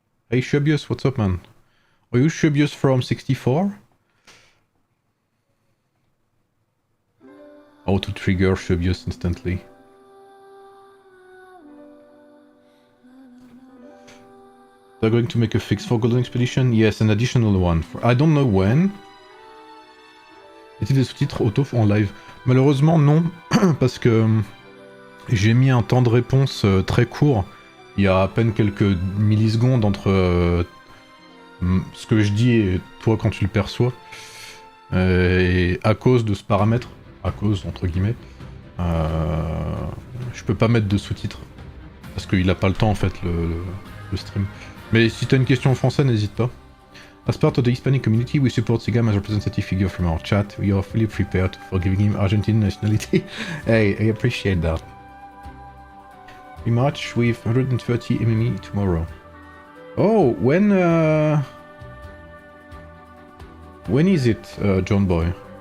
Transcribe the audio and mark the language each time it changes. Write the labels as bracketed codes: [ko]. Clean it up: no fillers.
[en] Hey Shubius, what's up, man? Are you Shubius from 64? How to trigger Shubius instantly. They're going to make a fix for Golden Expedition? Yes, an additional one. I don't know when. [fr] Est-il des sous-titres auto en live? Malheureusement, non, parce que j'ai mis un temps de réponse très court. Il y a à peine quelques millisecondes entre ce que je dis et toi quand tu le perçois. Et à cause de ce paramètre, à cause entre guillemets, je peux pas mettre de sous-titres. Parce qu'il a pas le temps en fait le stream. Mais si t'as une question en français, n'hésite pas. [en] As part of the Hispanic community, we support Sigam as a representative figure from our chat. We are fully prepared for giving him Argentine nationality. Hey, I appreciate that. We march with 130 MME tomorrow. Oh, when is it, John Boy?